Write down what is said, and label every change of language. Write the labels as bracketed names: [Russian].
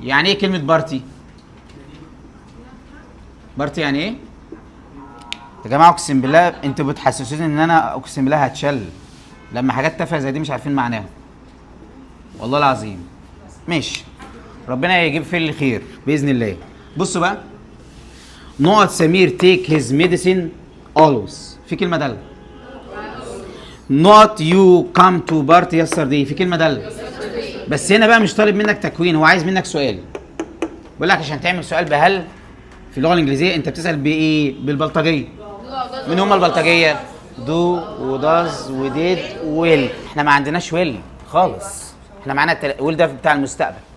[Arabic] يعني ايه كلمة بارتي؟ بارتي يعني ايه؟ يا جماعة اقسم بالله انتوا بتحسسوني ان انا اقسم بالله هتشل لما حاجات تافهة زي دي مش عارفين معناها. والله العظيم. ماشي. ربنا يجيب فيه الخير بإذن الله. بصوا بقى. [English] نقط Samir take his medicine always. [Arabic] في كلمة دالة. [English] not you come to party yesterday. [Arabic] في كلمة دالة. بس هنا بقى مش طالب منك تكوين، هو عايز منك سؤال. بيقول لك عشان تعمل سؤال بهل في اللغة الإنجليزية أنت بتسأل بإيه؟ بالبلطجية. مين هم البلطجية؟ do وداز وديد ويل. احنا ما عندناش ويل خالص. احنا معانا ويل ده بتاع المستقبل.